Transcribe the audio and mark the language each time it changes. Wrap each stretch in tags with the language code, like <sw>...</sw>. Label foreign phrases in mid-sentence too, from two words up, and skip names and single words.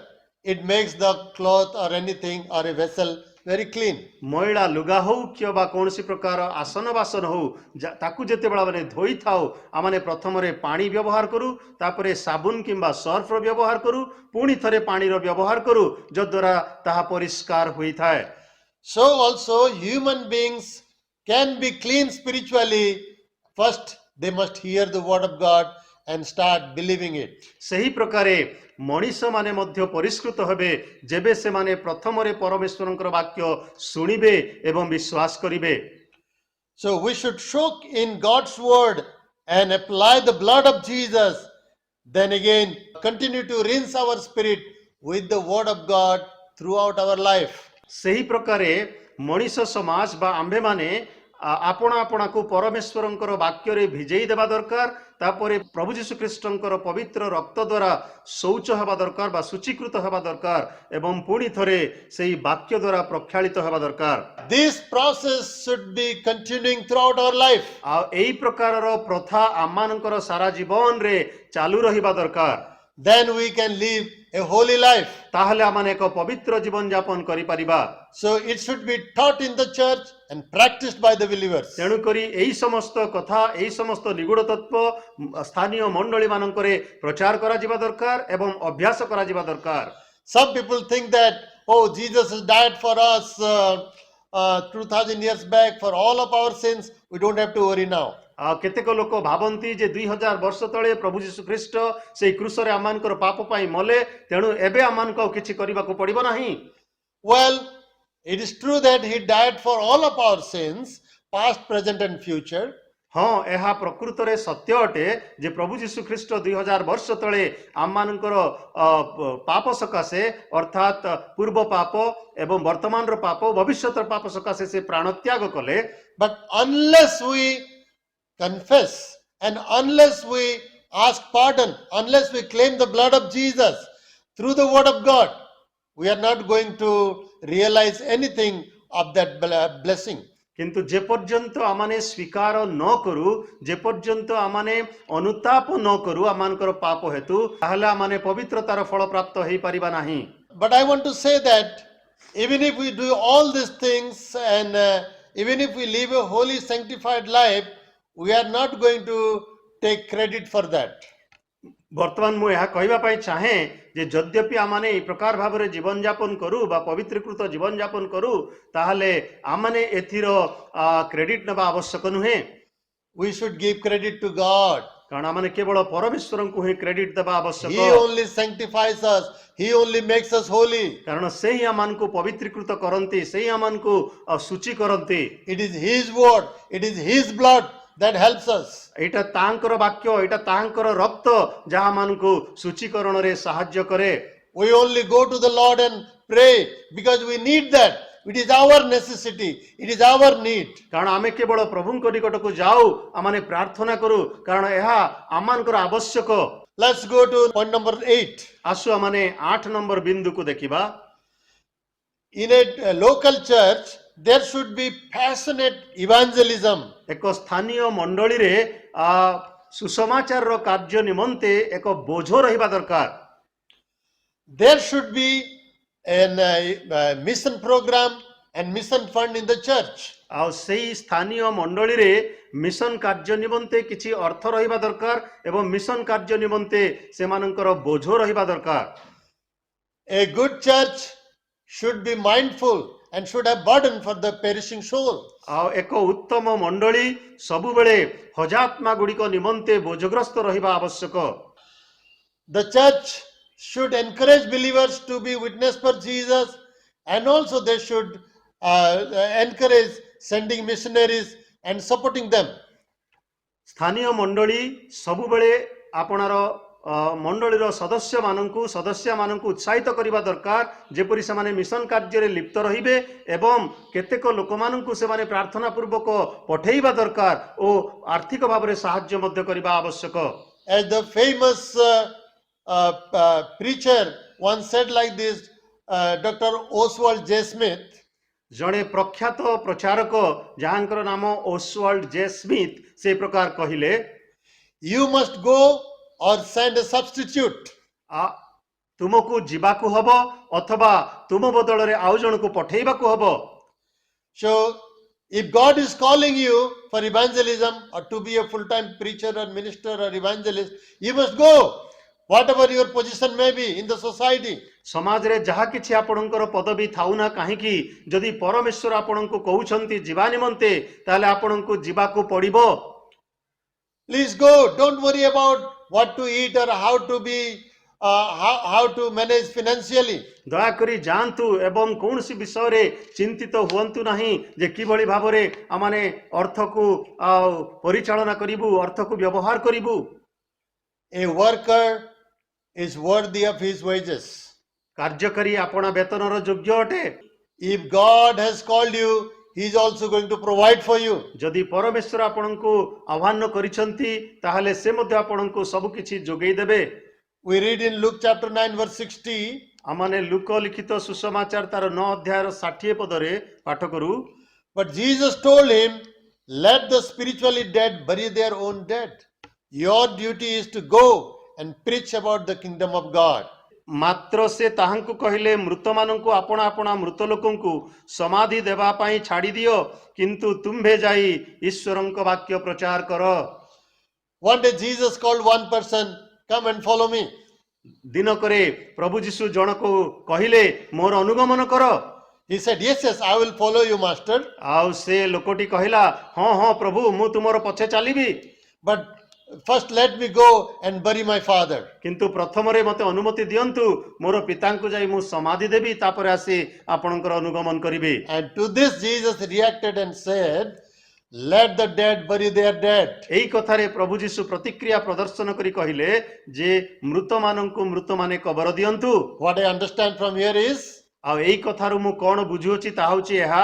<en>It makes the cloth or anything or a vessel very clean.</en> <or>ମଇଳା ଲୁଗା ହଉ କିମ୍ବା କୌଣସି ପ୍ରକାର ଆସନ ବାସନ ହଉ, ତାକୁ ଯେତେବେଳେ ଆମେ ଧୋଇଥାଉ, ଆମମାନେ ପ୍ରଥମରେ ପାଣି ବ୍ୟବହାର କରୁ, ତାପରେ ସାବୁନ କିମ୍ବା ସର୍ଫର ବ୍ୟବହାର କରୁ, ପୁଣି ଥରେ ପାଣିର ବ୍ୟବହାର କରୁ, ଯଦ୍ୱାରା ତାହା ପରିଷ୍କାର ହୋଇଥାଏ।</or> <en>So also human beings can be clean spiritually. First they must hear the word of God and start believing it.</en> <or>ସେହି ପ୍ରକାରେ ମଣିଷ ମାନେ ମଧ୍ୟ ପରିଷ୍କୃତ ହେବେ ଯେବେ ସେମାନେ ପ୍ରଥମରେ ପରମେଶ୍ୱରଙ୍କର ବାକ୍ୟ ଶୁଣିବେ ଏବଂ ବିଶ୍ୱାସ କରିବେ।</or> <en>So we should soak in God's word and apply the blood of Jesus. Then again continue to rinse our spirit with the word of God throughout our life.</en> <or>ସେହି ପ୍ରକାରେ ମଣିଷ ସମାଜ ବା ଆମ୍ଭେମାନେ ଆପଣା ଆପଣାକୁ ପରମେଶ୍ୱରଙ୍କର ବାକ୍ୟରେ ଭିଜେଇ ଦେବା ଦରକାର। ତାପରେ ପ୍ରଭୁ ଯୀଶୁ ଖ୍ରୀଷ୍ଟଙ୍କର ପବିତ୍ର ରକ୍ତ ଦ୍ୱାରା ଶୌଚ ହେବା ଦରକାର ବା ଶୁଚୀକୃତ ହେବା ଦରକାର ଏବଂ ପୁଣି ଥରେ ସେହି ବାକ୍ୟ ଦ୍ୱାରା ପ୍ରକ୍ଷାଳିତ ହେବା ଦରକାର।</or> <en>This process should be continuing throughout our life.</en> <or>ଆଉ ଏହି ପ୍ରକାରର ପ୍ରଥା ଆମମାନଙ୍କର ସାରା ଜୀବନରେ ଚାଲୁ ରହିବା ଦରକାର।</or> <en>Then we can live a holy life.</en> <or>ତାହେଲେ ଆମମାନେ ଏକ ପବିତ୍ର ଜୀବନ ଯାପନ କରିପାରିବା।</or> <en>So it should be taught in the church and practiced by the believers.</en> <or>ତେଣୁକରି ଏହି ସମସ୍ତ କଥା, ଏହି ସମସ୍ତ ନିଗୁଢ଼ ତତ୍ତ୍ୱ ସ୍ଥାନୀୟ ମଣ୍ଡଳୀ ମାନଙ୍କରେ ପ୍ରଚାର କରାଯିବା ଦରକାର ଏବଂ ଅଭ୍ୟାସ କରାଯିବା ଦରକାର।</or> <en>Some people think that, oh, Jesus has died for us 2000 years back for all of our sins. We don't have to worry now.</en> <or>କେତେକ ଲୋକ ଭାବନ୍ତି ଯେ 2000 ବର୍ଷ ତଳେ ପ୍ରଭୁ ଯୀଶୁ ଖ୍ରୀଷ୍ଟ ସେହି କ୍ରୁଶରେ ଆମମାନଙ୍କର ପାପ ପାଇଁ ମଲେ, ତେଣୁ ଏବେ ଆମମାନଙ୍କୁ ଆଉ କିଛି କରିବାକୁ ପଡ଼ିବ ନାହିଁ।</or> <en>Well, it is true that he died for all of our sins, past, present and future.</en> <or>ହଁ, ଏହା ପ୍ରକୃତରେ ସତ୍ୟ ଅଟେ ଯେ ପ୍ରଭୁ ଯୀଶୁ ଖ୍ରୀଷ୍ଟ 2000 ବର୍ଷ ତଳେ ଆମମାନଙ୍କର ପାପ ସକାଶେ ଅର୍ଥାତ୍ ପୂର୍ବ ପାପ ଏବଂ ବର୍ତ୍ତମାନର ପାପ ଭବିଷ୍ୟତର ପାପ ସକାଶେ ସେ ପ୍ରାଣତ୍ୟାଗ କଲେ।</or> <en>But unless we confess and unless we ask pardon, unless we claim the blood of Jesus through the word of God, we are not going to realize anything of that blessing.</en> <or>କିନ୍ତୁ ଯେ ପର୍ଯ୍ୟନ୍ତ ଆମମାନେ ସ୍ୱୀକାର ନ କରୁ, ଯେ ପର୍ଯ୍ୟନ୍ତ ଆମମାନେ ଅନୁତାପ ନ କରୁ ଆମମାନଙ୍କର ପାପ ହେତୁ, ତାହେଲେ ଆମମାନେ ପବିତ୍ରତାର ଫଳ ପ୍ରାପ୍ତ ହେଇପାରିବା ନାହିଁ।</or> <en>But I want to say that even if we do all these things and even if we live a holy sanctified life, we are not going to take credit for that.</en> <or>ବର୍ତ୍ତମାନ ମୁଁ ଏହା କହିବା ପାଇଁ ଚାହେଁ ଯେ ଯଦ୍ୟପି ଆମମାନେ ଏହି ପ୍ରକାର ଭାବରେ ଜୀବନ ଯାପନ କରୁ ବା ପବିତ୍ରୀକୃତ ଜୀବନ ଯାପନ କରୁ, ତାହେଲେ ଆମମାନେ ଏଥିର କ୍ରେଡିଟ୍ ନେବା ଆବଶ୍ୟକ ନୁହେଁ।</or> <en>We should give credit to God.</en> <or>କାରଣ ଆମମାନେ କେବଳ ପରମେଶ୍ୱରଙ୍କୁ ହିଁ କ୍ରେଡିଟ୍ ଦେବା ଆବଶ୍ୟକ।</or> <en>He only sanctifies us. He only makes us holy.</en> <or>କାରଣ ସେ ହିଁ ଆମମାନଙ୍କୁ ପବିତ୍ରୀକୃତ କରନ୍ତି, ସେ ହିଁ ଆମମାନଙ୍କୁ ସୂଚୀ କରନ୍ତି।</or> <en>It is His word. It is His blood that helps us.</en> <or>ଏଇଟା ତାଙ୍କର ବାକ୍ୟ, ଏଇଟା ତାଙ୍କର ରକ୍ତ ଯାହା ମାନଙ୍କୁ ସୂଚୀକରଣରେ ସାହାଯ୍ୟ କରେ।</or> <en>We only go to the Lord and pray because we need that. It is our necessity. It is our need.</en> <or>କାରଣ ଆମେ କେବଳ ପ୍ରଭୁଙ୍କ ନିକଟକୁ ଯାଉ, ଆମମାନେ ପ୍ରାର୍ଥନା କରୁ, କାରଣ ଏହା ଆମମାନଙ୍କର ଆବଶ୍ୟକ।</or> <en>Let's go to point number 8.</en> <or>ଆସୁ ଆମମାନେ 8 ନମ୍ବର ବିନ୍ଦୁକୁ ଦେଖିବା।</or> <en>In a local church, there should be passionate evangelism.</en> <or>ଏକ ସ୍ଥାନୀୟ ମଣ୍ଡଳୀରେ ସୁସମାଚାରର କାର୍ଯ୍ୟ ନିମନ୍ତେ ଏକ ବୋଝ ରହିବା ଦରକାର।</or> <en>There should be a mission program and mission fund in the church.</en> <or>ଆଉ ସେଇ ସ୍ଥାନୀୟ ମଣ୍ଡଳୀରେ ମିଶନ କାର୍ଯ୍ୟ ନିମନ୍ତେ କିଛି ଅର୍ଥ ରହିବା ଦରକାର ଏବଂ ମିଶନ କାର୍ଯ୍ୟ ନିମନ୍ତେ ସେମାନଙ୍କର ବୋଝ ରହିବା ଦରକାର।</or> <en>A good church should be mindful and should have burden for the perishing soul.</en> <or>ଆଉ ଏକ ଉତ୍ତମ ମଣ୍ଡଳୀ ସବୁବେଳେ ହଜାତ୍ମା ଗୁଡ଼ିକ ନିମନ୍ତେ ବୋଝଗ୍ରସ୍ତ ରହିବା ଆବଶ୍ୟକ।</or> <en>The church should encourage believers to be witness for Jesus, and also they should encourage sending missionaries and supporting them.</en> <or>ସ୍ଥାନୀୟ ମଣ୍ଡଳୀ ସବୁବେଳେ ଆପଣାର ମଣ୍ଡଳୀର ସଦସ୍ୟମାନଙ୍କୁ ଉତ୍ସାହିତ କରିବା ଦରକାର, ଯେପରି ସେମାନେ ମିଶନ କାର୍ଯ୍ୟରେ ଲିପ୍ତ ରହିବେ ଏବଂ କେତେକ ଲୋକମାନଙ୍କୁ ସେମାନେ ପ୍ରାର୍ଥନା ପୂର୍ବକ ପଠେଇବା ଦରକାର ଓ ଆର୍ଥିକ ଭାବରେ ସାହାଯ୍ୟ ମଧ୍ୟ କରିବା ଆବଶ୍ୟକ।</or> <en>As the famous preacher once said like this, Dr. Oswald J. Smith,</en> <or>ଜଣେ ପ୍ରଖ୍ୟାତ ପ୍ରଚାରକ ଯାହାଙ୍କର ନାମ ଓସୱାଲ୍ଡ ଜେ ସ୍ମିଥ ସେ ପ୍ରକାର କହିଲେ,</or> <en>you must go or send a substitute.</en> <or>ତୁମକୁ ଯିବାକୁ ହବ ଅଥବା ତୁମ ବଦଳରେ ଆଉ ଜଣକୁ ପଠେଇବାକୁ ହବ।</or> <en>So if God is calling you for evangelism or to be a full-time preacher or minister or evangelist, you must go, whatever your position may be in the society.</en> <or>ସମାଜରେ ଯାହା କିଛି ଆପଣଙ୍କର ପଦବୀ ଥାଉ ନା କାହିଁକି, ଯଦି ପରମେଶ୍ୱର ଆପଣଙ୍କୁ କହୁଛନ୍ତି ଯିବା ନିମନ୍ତେ ତାହେଲେ ଆପଣଙ୍କୁ ଯିବାକୁ ପଡ଼ିବ।</or> <en>Please go. Don't worry about what to eat or how to be, how to manage financially.</en> <or>ଦୟାକରି ଯାଆନ୍ତୁ ଏବଂ କୌଣସି ବିଷୟରେ ଚିନ୍ତିତ ହୁଅନ୍ତୁ ନାହିଁ ଯେ କିଭଳି ଭାବରେ ଆମମାନେ ଅର୍ଥକୁ ପରିଚାଳନା କରିବୁ, ଅର୍ଥକୁ ବ୍ୟବହାର କରିବୁ।</or> <en>A worker is worthy of his wages.</en> <or>କାର୍ଯ୍ୟକାରୀ ଆପଣା ବେତନର ଯୋଗ୍ୟ ଅଟେ।</or> <en>If God has called you, he is also going to provide for you.</en> <or>ଯଦି ପରମେଶ୍ୱର ଆପଣଙ୍କୁ ଆହ୍ୱାନ କରିଛନ୍ତି ତାହେଲେ ସେ ମଧ୍ୟ ଆପଣଙ୍କୁ ସବୁ କିଛି ଯୋଗାଇ ଦେବେ।</or> <en>We read in Luke chapter 9 verse 60.</en> <or>ଆମମାନେ ଲୁକ ଲିଖିତ ସୁସମାଚାର ତାର 9 ଅଧ୍ୟାୟର 60 ପଦରେ ପାଠ କରୁ।</or> <en>But Jesus told him, let the spiritually dead bury their own dead. Your duty is to go and preach about the kingdom of God.</en> <or>ମାତ୍ର ସେ ତାହାଙ୍କୁ କହିଲେ, ମୃତମାନଙ୍କୁ ଆପଣା ଆପଣା ମୃତ ଲୋକଙ୍କୁ ସମାଧି ଦେବା ପାଇଁ ଛାଡ଼ି ଦିଅ, କିନ୍ତୁ ତୁମ୍ଭେ ଯାଇ ଈଶ୍ୱରଙ୍କ ବାକ୍ୟ ପ୍ରଚାର କର।</or> <en>One day Jesus called one person, come and follow me.</en> <or>ଦିନକରେ ପ୍ରଭୁ ଯୀଶୁ ଜଣକୁ କହିଲେ, ମୋର ଅନୁଗମନ କର।</or> <en>He said, yes, yes, I will follow you, master.</en> <or>ଆଉ ସେ ଲୋକଟି କହିଲା, ହଁ ହଁ ପ୍ରଭୁ, ମୁଁ ତୁମର ପଛେ ଚାଲିବି,</or> <en>But first let me go and bury my father.</en> <or>କିନ୍ତୁ ପ୍ରଥମରେ ମୋତେ ଅନୁମତି ଦିଅନ୍ତୁ, ମୋର ପିତାଙ୍କୁ ଯାଇ ମୁଁ ସମାଧି ଦେବି, ତାପରେ ଆସି ଆପଣଙ୍କର ଅନୁଗମନ କରିବି।</or> <en>And to this Jesus reacted and said, let the dead bury their dead.</en> <or>ଏଇ କଥାରେ ପ୍ରଭୁ ଯୀଶୁ ପ୍ରତିକ୍ରିୟା ପ୍ରଦର୍ଶନ କରି କହିଲେ ଯେ ମୃତମାନଙ୍କୁ ମୃତମାନେ କବର ଦିଅନ୍ତୁ।</or> <en>What I understand from here is,</en> <or>ଆଉ ଏଇ କଥାରୁ ମୁଁ କଣ ବୁଝୁଅଛି ତାହା ହେଉଛି ଏହା,</or>